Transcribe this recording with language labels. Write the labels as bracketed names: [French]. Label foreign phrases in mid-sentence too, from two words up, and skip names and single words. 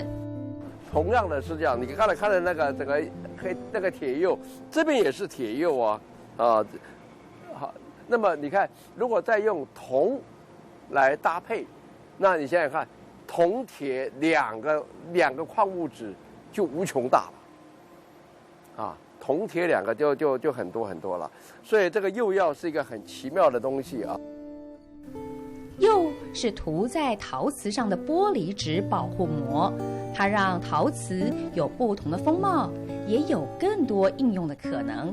[Chinese] 同樣的是這樣，你剛才看的那個整個那個鐵釉，這邊也是鐵釉啊，好，那麼你看，如果再用銅來搭配，那你想想看，銅鐵兩個礦物質就無窮大了，啊，銅鐵兩個就很多很多了，所以這個釉藥是一個很奇妙的東西啊。釉是塗在陶瓷上的玻璃紙保護膜，它讓陶瓷有不同的風貌，也有更多應用的可能。